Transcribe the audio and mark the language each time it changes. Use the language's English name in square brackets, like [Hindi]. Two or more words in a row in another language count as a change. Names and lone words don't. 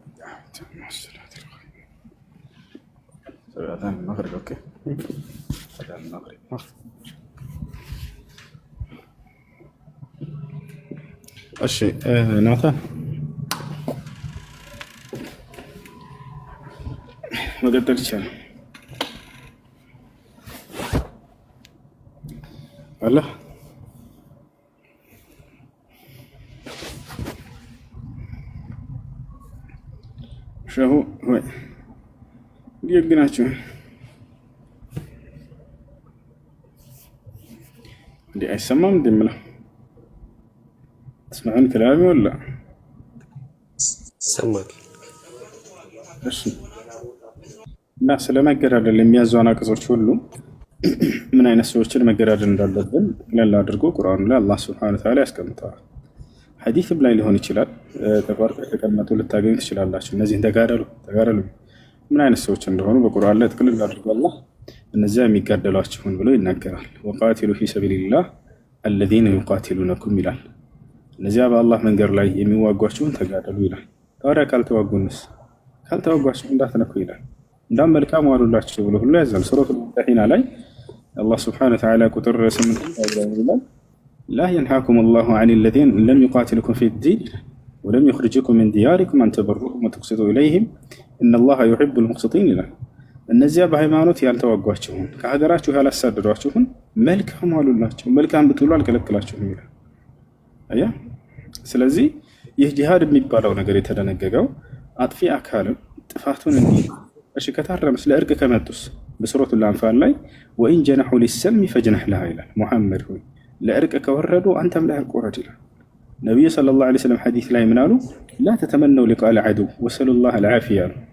[Arabic] العالمين المغرب اوكي المغرب [Amharic] እሺ ናታን መቀጠል ይቻላል አለ ሸሁ ወይ ይግናችሁ እንዴ አይሰማም እንደምለው [Arabic] تسمعون كلامي ولا سمعك [Amharic] እሺ እና ስለመገዳደል የሚያዘው አንቀጾች ሁሉ ምን አይነት ሰዎችን መገዳደል እንዳለብን ለላ አድርጎ ቁርአኑ ላይ አላህ [Arabic] سبحانه وتعالى [Amharic] ያስቀምጣል ሐዲስም ላይ ሊሆን ይችላል ተቋርጠው ተቀመጡ ልታገኙ ትችላላችሁ እነዚህን ተጋደሉ ምን አይነት ሰዎች እንደሆኑ በቁርአን ላይ ጥቅልል አድርጎ አላህ እነዚያ የሚጋደሏችሁን ብሎ ይናገራል [Arabic] وقاتلوا في سبيل الله الذين يقاتلونكم [Amharic] ይላል እነዚያ በአላህ መንገድ ላይ የሚዋጓችሁን ተጋደሉ ይላል ታዲያ ካልተዋጓችሁ እንዳትነኩ ይላል እንዳም መልካም ዋሉላችሁ ብሎ ሁሉ ያዛል ሱረቱል ሙምተሒና ላይ አላህ [Arabic] سبحانه وتعالى [Amharic] ቁጥር 8 ይላል [Arabic] لا ينهاكم الله عن الذين لم يقاتلكم في الدين ولم يخرجكم من دياركم أن تبروهم وتقسطوا إليهم إن الله يحب المقسطين ይላል [Amharic] እነዚያ በሃይማኖት ያልተዋጓችሁን ከሀገራችሁ ያላሳደዷችሁን መልካም ዋሉላችሁ መልካም ብትሉ አልከለከላችሁም ይላል አያ ስለዚህ ይህ ጂሃድ የሚባለው ነገር የተደነገገው አጥፊ አካልም ጥፋቱን እሺ ከታረመ ስለ እርቅ ከመጡስ በሱረቱል አንፋል ላይ [Arabic] وإن جنحوا للسلم فاجنح لها [Amharic] ይላል ሙሐመድ ሆይ ለእርቅ ከወረዱ አንተም ለእርቅ ወረድ ይላል ነብዩ [Arabic] صلى الله عليه وسلم [Amharic] ሐዲስ ላይ ምን አሉ [Arabic] لا تتمنوا لقاء العدو واسألوا الله العافية